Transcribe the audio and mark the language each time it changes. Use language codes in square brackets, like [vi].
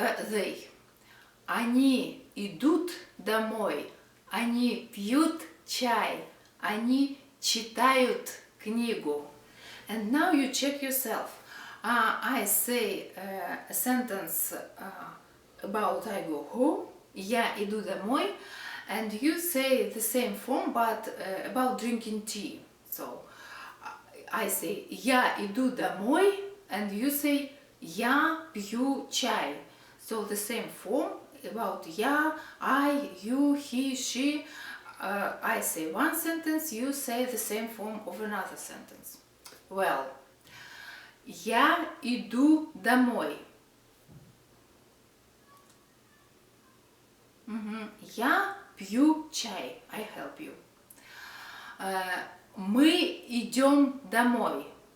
[ru] They, они идут домой, они пьют чай, они читают книгу. [en] And now you check yourself. I say a sentence about I go home, [ru] я иду домой, [en] and you say the same form but about drinking tea. So I say [ru] я иду домой, [en] and you say [ru] я пью чай. [en] So the same form about я, I, you, he, she. I say one sentence, you say the same form of another sentence. [ru] Well, я иду домой. Я пью чай. [en] I help you. [ru] Мы идем домой.